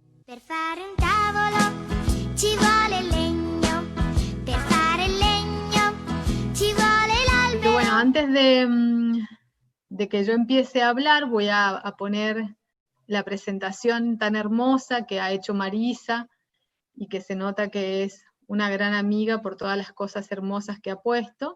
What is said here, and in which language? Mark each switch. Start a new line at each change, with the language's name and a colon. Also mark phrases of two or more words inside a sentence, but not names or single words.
Italian: Per fare un tavolo ci vuole il legno, per fare il legno ci vuole l'albero.
Spanish: Bueno, antes de que yo empiece a hablar, voy a poner la presentación tan hermosa que ha hecho Marisa y que se nota que es una gran amiga por todas las cosas hermosas que ha puesto.